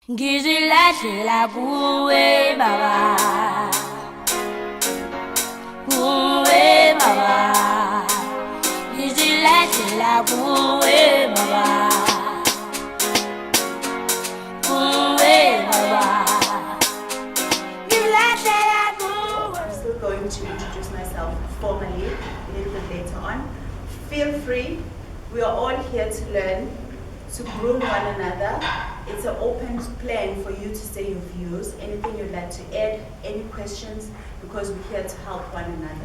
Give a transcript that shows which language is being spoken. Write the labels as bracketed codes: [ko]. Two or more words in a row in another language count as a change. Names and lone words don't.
[ss] Ngizilahlela kuwe baba, kuwe baba. Ngizilahlela kuwe baba, kuwe baba. Ngizilahlela kuwe. [en] I'm still going to introduce myself formally a little bit later on. Feel free. We are all here to learn, to groom one another. It's an open plan for you to say your views, anything you'd like to add, any questions, because we're here to help one another.